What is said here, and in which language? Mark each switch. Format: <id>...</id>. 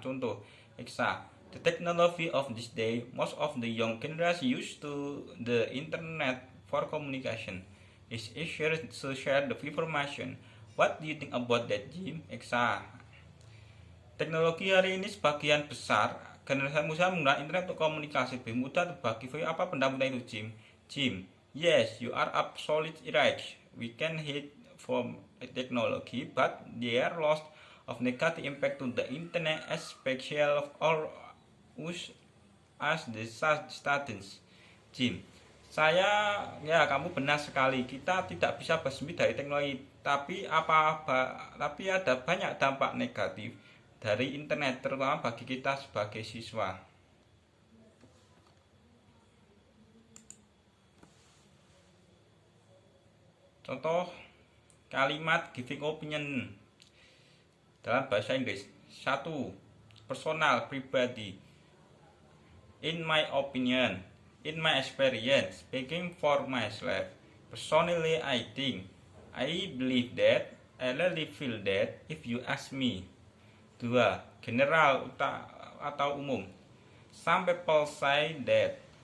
<en>Contoh, Exa, the technology of this day, most of the young generation used to the internet for communication. It's easier to share the information. What do you think about that, Jim?</en> <id>Exa, teknologi hari ini sebagian besar generasi muda menggunakan internet untuk komunikasi, lebih mudah berbagi. Apa pendapat itu, Jim?</id> <en>Jim, yes, you are absolutely right. We can hit from technology, but there are lots of negative impact to the internet, especially of all us as the students.</en> <id>Jim, kamu benar sekali. Kita tidak bisa bersembunyi dari teknologi, tapi ada banyak dampak negatif dari internet, terutama bagi kita sebagai siswa. Contoh kalimat</id> <en>giving opinion</en> <id>dalam bahasa Inggris.</id> <en>1. Personal, pribadi. In my opinion, in my experience, speaking for myself, personally I think I believe that. I really feel that if you ask me. 2. General</en> <id>atau umum.</id> <en>Some people say that.</en>